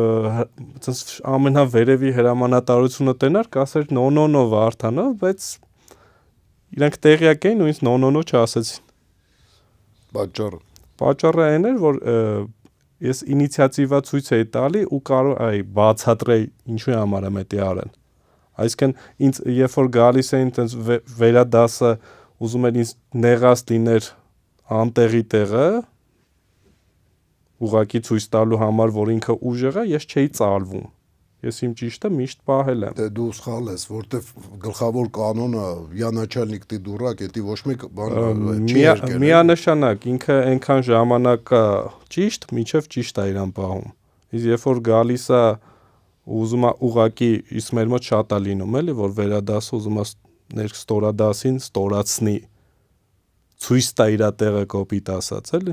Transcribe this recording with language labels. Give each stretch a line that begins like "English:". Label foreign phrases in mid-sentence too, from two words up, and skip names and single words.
Armenian: ամենավերևի հրամանատարությունը տենար, կասեր նո Վարդանով, բայց իրանք տեղյակ էին ու ինձ նո չասեցին։ Պատճառը այն էր, որ ես ինիցիատիվա ցույց էի տալի ու կարող էի բացատրեի ինչու համար եմ դա արել։ Այսինքն ինձ երբ որ գալիս էին տենց վերադասը ուզում էր ինձ նեղած լիներ անտեղի տեղը, ուղակի ցույց տալու համար, որ ինքը ուժեղ է, ես չէի ծալվում։ Ես իմ ճիշտը միշտ պահել եմ։ Դե դու սխալ ես, որտեվ գլխավոր կանոնը
Russian: «Я начальник, ты дурак»,
Armenian: էդի ոչ մեկ բան չի արկել։ Միանշանակ ինքը այնքան ժամանակ ճիշտ, միջև ճիշտ է իրան պահում։ Իսկ երբ որ գալիս է ուզում է ուղակի, իսկ մեր մոտ շատ է լինում, էլի, որ վերադասը ուզում է ստորադասին ստորացնի, ցույց տա իր տեղը կոպիտ ասած, էլի։